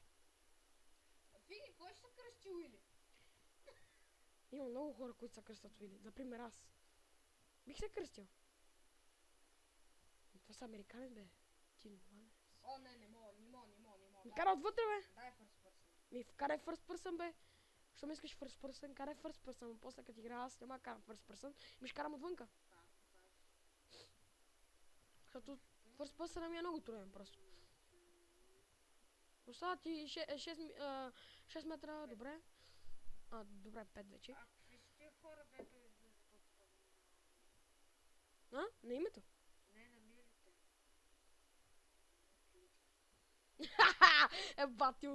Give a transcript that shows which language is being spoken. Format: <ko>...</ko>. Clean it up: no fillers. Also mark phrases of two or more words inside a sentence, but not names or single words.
<bg>Фики, кой ще се кръсти Уили? Има много хора, които се кръстят Уили. Например аз. Бих се кръстил. Това са американец, бе. Ти нормален. О, не мога. Ми кара отвътре, бе. Дай</bg> <en>first person.</en> <bg>Ми вкарай</bg> <en>first person,</en> <bg>бе. Що ми искаш</bg> <en>first person?</en> <bg>Карай</bg> <en>first person.</en> <bg>После като игра аз няма да карам</bg> <en>first person.</en> <bg>Ми ще карам отвънка. Защото</bg> <en>first person</en> <bg>ми е много труден просто. Остава ти 6 метра, добре. Добре, 5 вече. А какви са тия хора, дето излизат от... На името? Не, на милите. Батил.</bg>